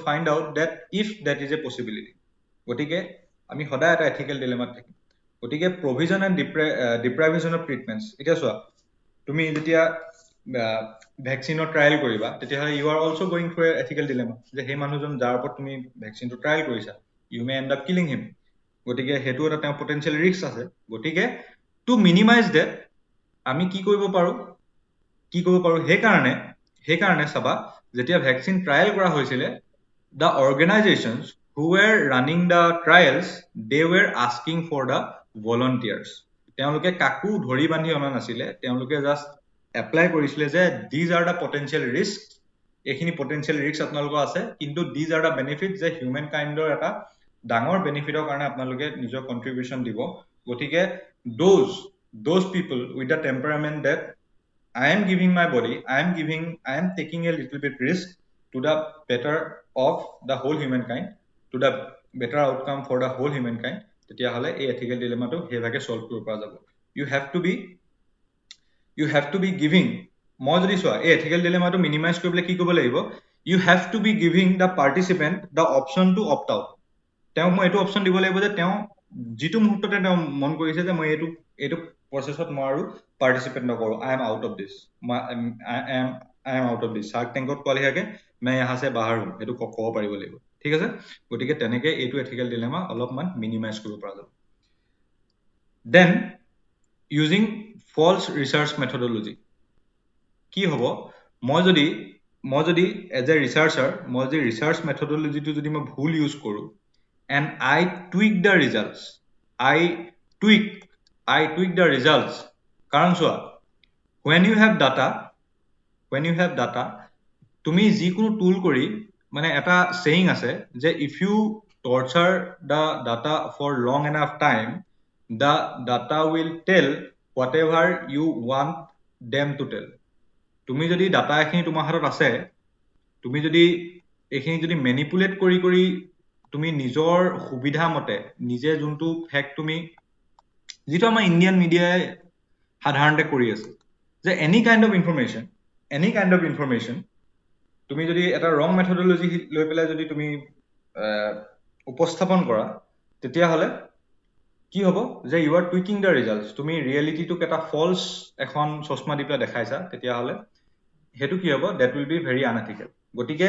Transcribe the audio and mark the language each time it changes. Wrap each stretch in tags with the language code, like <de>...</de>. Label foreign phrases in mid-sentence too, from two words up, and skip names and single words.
<en>find out that if that is a possibility</en> <as>গতিকে আমি সদায় এটা</as> <en>ethical dilemmaত</en> <as>থাকিম গতিকে</as> <en>provision and deprivation of treatments</en> <as>এতিয়া চোৱা তুমি যেতিয়া ভেকচিনৰ ট্ৰায়েল কৰিবা তেতিয়াহ'লে</as> <en>you are also going through ethical dilemma</en> <as>যে সেই মানুহজন যাৰ ওপৰত তুমি ভেকচিনটো ট্ৰায়েল কৰিছা</as> <en>you may end up killing him</en> <as>গতিকে সেইটো এটা তেওঁ</as> <en>potential risk</en> <as>আছে গতিকে</as> <en>to minimize that</en> <as>আমি কি কৰিব পাৰো সেইকাৰণে চাবা যেতিয়া ভেকচিন ট্ৰায়েল কৰা হৈছিলে</as> <en>the organizations who were running the trials they were asking for the volunteers</en> <as>তেওঁলোকে কাকো ধৰি বান্ধি অনা নাছিলে তেওঁলোকে</as> <en>just apply</en> <as>কৰিছিলে যে</as> <en>these are the potential risks</en> <as>এইখিনি</as> <en>potential risks</en> <as>আপোনালোকৰ আছে কিন্তু</as> <en>these are the benefits</en> <as>যে</as> <en>human kindৰ</en> <as>এটা ডাঙৰ বেনিফিটৰ কাৰণে আপোনালোকে নিজৰ কন্ট্ৰিবিউশন দিব গতিকে</as> <en>those people with the temperament that I am giving my body I am taking a little bit risk to the better of the whole humankind to the better outcome for the whole humankind</en> <as>তেতিয়াহ'লে এই</as> <en>ethical dilemmaটো</en> <as>হেভাগে সলভ কৰিব পৰা যাব</as> <en>you have to be giving</en> <as>মই যদি চোৱা এই</as> <en>ethical dilemmaটো</en> <as>মিনিমাইজ কৰিবলৈ কি কৰিব লাগিব</as> <en>you have to be giving the participant the option to opt out</en> <as>তেওঁ মই এইটো অপচন দিব লাগিব যে তেওঁ যিটো মুহূৰ্ততে তেওঁ মন কৰিছে যে মই এইটো প্ৰসেছত মই আৰু পাৰ্টিসিপেট নকৰো</as> <en>I am out of this</en> <as>শাৰ্ক টেংকত কোৱালি হাকে মই</as> <hi>यहाँ से बाहर हूं</hi> <as>এটো ক'ব পাৰিব লাগিব ঠিক আছে গতিকে তেনেকে এইটো</as> <en>ethical dilemma</en> <as>অলপমান মিনিমাইজ কৰিব পৰা যাব</as> <en>then using false research methodology</en> <as>কি হ'ব মই যদি</as> <en>as a researcher</en> <as>মই যদি</as> <en>research methodologyটো</en> <as>যদি মই ভুল ইউজ কৰো</as> <en>and I tweak the results</en> <as>কাৰণ চোৱা</as> <en>when you have data</en> <as>তুমি যিকোনো টুল কৰি মানে এটা saying আছে যে</as> <en>if you torture the data for long enough time the data will tell whatever you want them to tell</en> <as>তুমি যদি ডাটা এখিনি তোমাৰ হাতত আছে তুমি যদি এখিনি যদি ম্যানিপুলেট কৰি তুমি নিজৰ সুবিধা মতে নিজে যোনটো ফেক্ট তুমি যেটো আমাৰ</as> <en>Indian mediaই</en> <as>সাধাৰণতে কৰি আছে যে</as> <en>any kind of information</en> <as>তুমি যদি এটা</as> <en>wrong methodology</en> <as>লৈ পেলাই যদি তুমি উপস্থাপন কৰা তেতিয়া হলে কি হ'ব যে</as> <en>you are tweaking the results</en> <as>তুমি ৰিয়েলিটিটোক এটা ফলছ এখন চশমা দি পেলাই দেখাইছা তেতিয়াহ'লে সেইটো কি হ'ব</as> <en>that will be very unethical</en> <as>গতিকে</as>